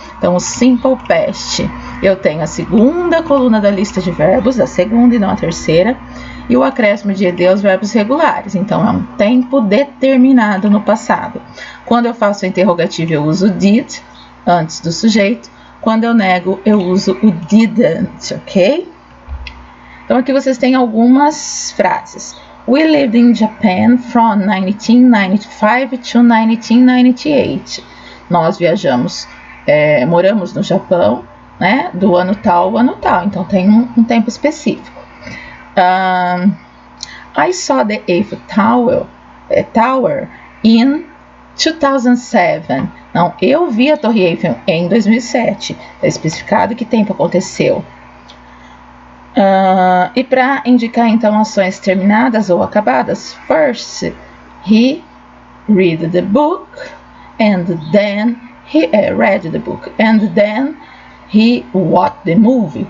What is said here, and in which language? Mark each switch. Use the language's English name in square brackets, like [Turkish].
[Portuguese] Então o simple past, eu tenho a segunda coluna da lista de verbos, a segunda e não a terceira, e o acréscimo de ed aos verbos regulares. Então é um tempo determinado no passado. Quando eu faço o interrogativo, eu uso did antes do sujeito. Quando eu nego, eu uso o didn't, ok? Então aqui vocês têm algumas frases. [English] We lived in Japan from 1995 to 1998. [Portuguese] Nós viajamos, moramos no Japão, do ano tal ao ano tal. Então tem um tempo específico. [English] I saw the Eiffel Tower in 2007. [Portuguese] Não, eu vi a Torre Eiffel em 2007. Está especificado que tempo aconteceu. E para indicar então ações terminadas ou acabadas, [English] first he read the book and then he read the book and then he watched the movie.